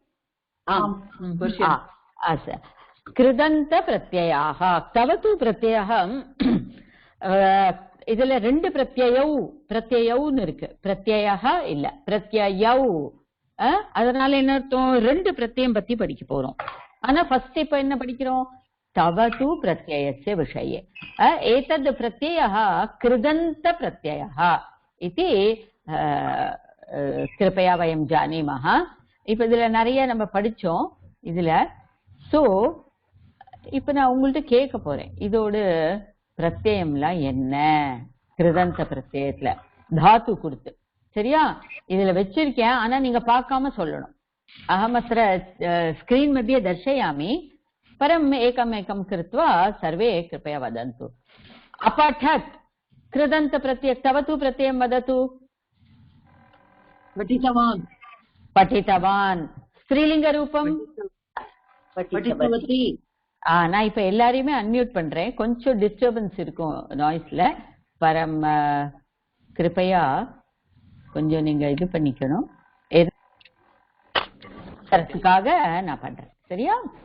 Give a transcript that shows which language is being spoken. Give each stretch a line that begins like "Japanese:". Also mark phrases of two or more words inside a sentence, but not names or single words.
Sanskrit: कृदन्त प्रत्ययाः. तवतु प्रत्ययः
Tamil: இதுல 2 பிரத்யயவுன்னு இருக்கு. பிரத்யயः இல்ல பிரத்யயவு. அதனால என்ன அர்த்தம்? 2 பிரத்யயம் பத்தி படிக்க போறோம். ஆனா ஃபர்ஸ்ட் இப்ப என்ன படிக்கிறோம்?
Sanskrit: तवतु प्रत्ययस्य विषये. एतद् प्रत्ययः कृदन्त प्रत्ययः इति कृपया वयं जानीमः.
Tamil: இப்ப இதுல நிறைய நம்ம படிச்சோம் இதுல. சோ இப்ப நான் உங்கள்ட்ட கேட்க போறேன், இதோட பிரத்யயம்லாம் என்ன? கிருதந்த பிரத்யயத்துல தாத்து கொடுத்து சரியா இதுல வச்சிருக்கேன். ஆனா நீங்க பார்க்காம சொல்லணும்.
Sanskrit: अहमत्र स्क्रीन् मध्ये दर्शयामि. परम् एकमेकं कृत्वा सर्वे कृपया वदन्तु. अपठत् कृदन्त प्रत्यय तवतु प्रत्ययं वदतु. पठितवान्.
Tamil: பட்டிதவான். ஸ்திரீலிங்க ரூபம் பட்டிதவதி. நான் இப்ப எல்லாரையுமே அன்மியூட் பண்றேன். கொஞ்சம் டிஸ்டர்பன்ஸ் இருக்கும் நாய்ஸ்ல.
Sanskrit: परं कृपया
Tamil: கொஞ்சம் நீங்க இது பண்ணிக்கணும். தரத்துக்காக நான் பண்றேன். சரியா?